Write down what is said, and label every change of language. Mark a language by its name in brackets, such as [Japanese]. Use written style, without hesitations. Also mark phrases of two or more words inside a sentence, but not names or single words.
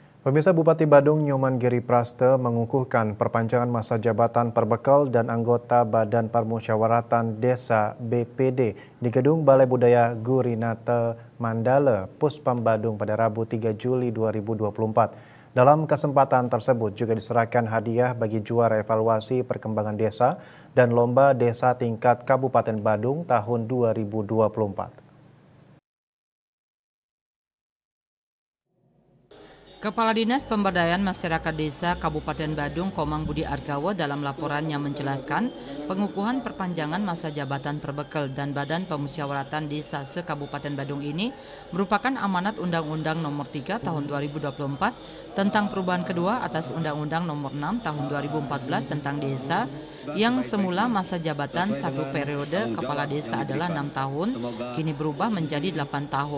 [Indonesian] Pemirsa, Bupati Badung Nyoman Giri Praste mengukuhkan perpanjangan masa jabatan perbekal dan anggota Badan Permusyawaratan Desa BPD di Gedung Balai Budaya Gurinate Mandala, Puspam Badung pada Rabu 3 Juli 2024. Dalam kesempatan tersebut juga diserahkan hadiah bagi juara evaluasi perkembangan desa dan lomba desa tingkat Kabupaten Badung tahun 2024. Kepala Dinas Pemberdayaan Masyarakat Desa Kabupaten Badung Komang Budi Argawo dalam laporannya menjelaskan pengukuhan perpanjangan masa jabatan perbekal dan Badan Permusyawaratan Desa se-Kabupaten Badung ini merupakan amanat Undang-Undang Nomor 3 Tahun 2024 tentang perubahan kedua atas Undang-Undang Nomor 6 Tahun 2014 tentang Desa yang semula masa jabatan satu periode kepala desa adalah 6 tahun, kini berubah menjadi 8 tahun.